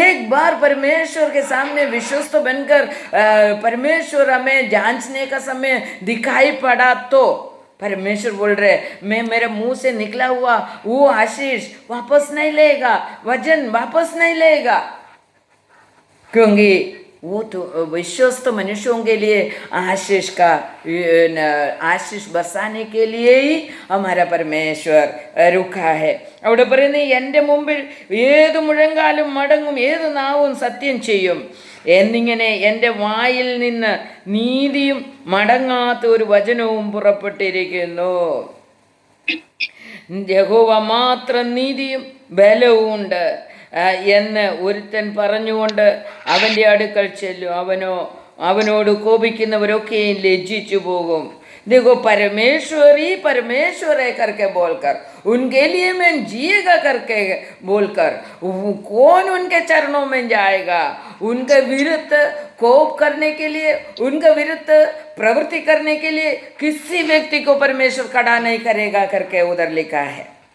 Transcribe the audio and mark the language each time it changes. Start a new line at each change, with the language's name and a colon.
Hindi: एक बार परमेश्वर के सामने विश्वस्त बनकर परमेश्वर हमें जांचने का समय दिखाई पड़ा तो परमेश्वर बोल रहे मैं मेरे मुंह से निकला हुआ वो आशीष वापस नहीं लेगा, वचन वापस नहीं लेगा, क्योंकि वो तो विश्वस्त मनुष्यों के लिए आशीष का ആശിഷ് ബസാനെ के लिए ही हमारा परमेश्वर रुका है.
Malayalam: അവിടെ പറയുന്നത് എൻ്റെ മുമ്പിൽ ഏത് മുഴങ്കാലും മടങ്ങും, ഏത് നാവും സത്യം ചെയ്യും എന്നിങ്ങനെ എൻ്റെ വായിൽ നിന്ന് നീതിയും മടങ്ങാത്ത ഒരു വചനവും പുറപ്പെട്ടിരിക്കുന്നു. യഹോവ മാത്രം നീതിയും ബലവും ഉണ്ട് എന്ന് ഒരുത്തൻ പറഞ്ഞുകൊണ്ട് അവൻ്റെ അടുക്കൽ ചെല്ലും. അവനോട് കോപിക്കുന്നവരൊക്കെയും ലജ്ജിച്ചു പോകും.
Hindi: देखो परमेश्वर ही परमेश्वर है करके बोलकर, उनके लिए मैं जिएगा करके बोलकर, कौन उनके चरणों में जाएगा? उनके विरुद्ध कोप करने के लिए, उनके विरुद्ध प्रवृत्ति करने के लिए किसी व्यक्ति को परमेश्वर खड़ा नहीं करेगा करके उधर लिखा है.